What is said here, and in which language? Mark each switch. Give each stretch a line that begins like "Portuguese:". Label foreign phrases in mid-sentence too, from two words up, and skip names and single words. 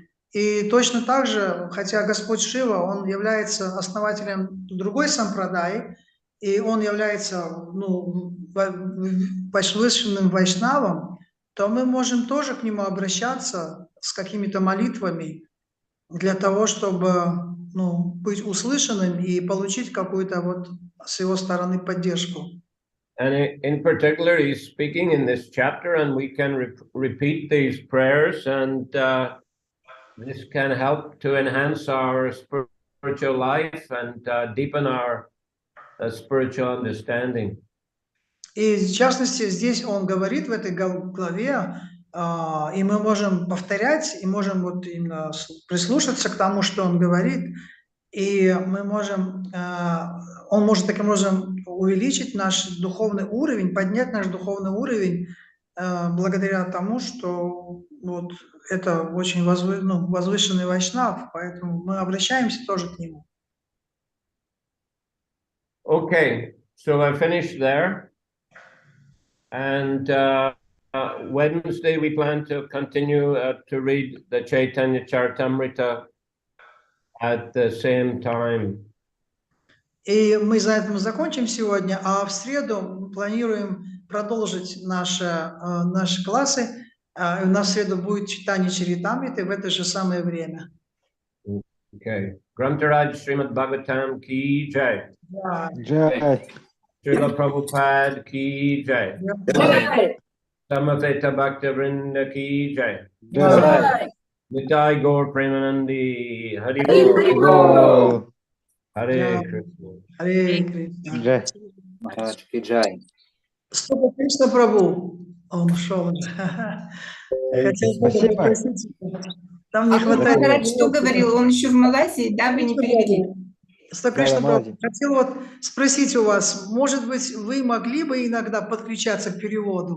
Russian: И точно так же, хотя Господь Шива, Он является основателем другой сампрадаи, и Он является возвышенным вайшнавом, то мы можем тоже к Нему обращаться с какими-то молитвами для того, чтобы быть услышанным и получить какую-то вот с Его стороны поддержку.
English: And in particular, he's speaking in this chapter, and we can repeat these prayers, and this can help to enhance our spiritual life and deepen our spiritual understanding.
Russian: И в частности, здесь он говорит в этой главе, и мы можем повторять, и можем вот именно прислушаться к тому, что он говорит, и мы можем, он может таким образом увеличить наш духовный уровень, поднять наш духовный уровень благодаря тому, что вот это очень возвышенный вайшнав, поэтому мы обращаемся тоже к нему.
English: Okay, so I finished there. And Wednesday we plan to continue to read the Chaitanya Charitamrita at the same time.
Russian: И мы за этим закончим сегодня, а в среду планируем продолжить наши классы. У нас в среду будет читание Чаритамриты в это же самое время.
Hindi: Okay. Grantaraj Шримад Бхагаватам की जय. Джай. श्रील प्रभुपाद की जय। समवेत भक्त वृन्द की जय. Джай.
Bangla: নিতাই গৌর প্রেমানন্দে হরি বোল. Гол.
Hindi: Hare Krishna. Харе Кришна. Джай. Джай.
Russian: Стопа Кришна Прабху. Он ушел уже. Хотел Спасибо. попросить. Там не А хватает. Махарадж что говорил? Он еще в Малайзии, да, вы не перевели? Кришна Да, Прабху, молодец. хотел вот спросить у вас, может быть, вы могли бы иногда подключаться к переводу?